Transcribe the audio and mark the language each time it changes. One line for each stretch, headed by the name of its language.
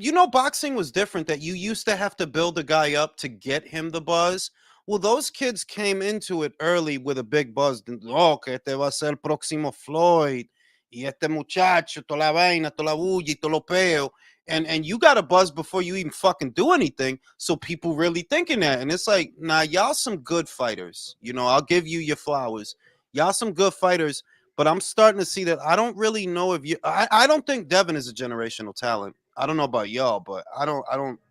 English: Boxing was different, that you used to have to build a guy up to get him the buzz. Well, those kids came into it early with a big buzz.
Spanish: Oh, que este va a ser el próximo Floyd. Y este muchacho, toda la vaina, toda la bulla y todo lo peo.
English: And you got a buzz before you even fucking do anything. So people really thinking that. And it's like, nah, y'all some good fighters. I'll give you your flowers. Y'all some good fighters. But I'm starting to see that I don't really know if you... I don't think Devin is a generational talent. I don't know about y'all, but I don't...